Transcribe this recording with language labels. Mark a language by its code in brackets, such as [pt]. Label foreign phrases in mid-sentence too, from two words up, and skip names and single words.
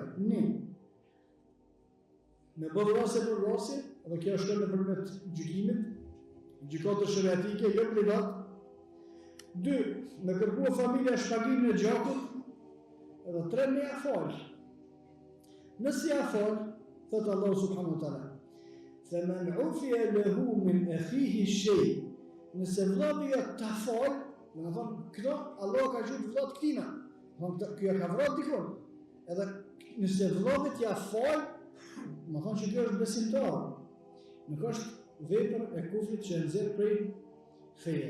[sq] Një, me bë vrasje për vrasje, dhe kjo është nëpërmjet gjykimit, gjykatës shariatike, jo privat. 2, me kërkua familja shpagimin e gjakut, edhe 3, me ja falë. Nëse ja falë, thëtë Allah [ar] سبحانه وتعالى: "فمن عفي له من أخيه شيء", [sq] nëse vllavi ja ta falë, do të thonë këto Allah ka thënë vllat këtina, kjo ka vrarë dikon. Edhe nëse vllavit ja falë, do thonë që kjo është besimtar. Nuk është vepër e kufrit që nxjerr prej feje.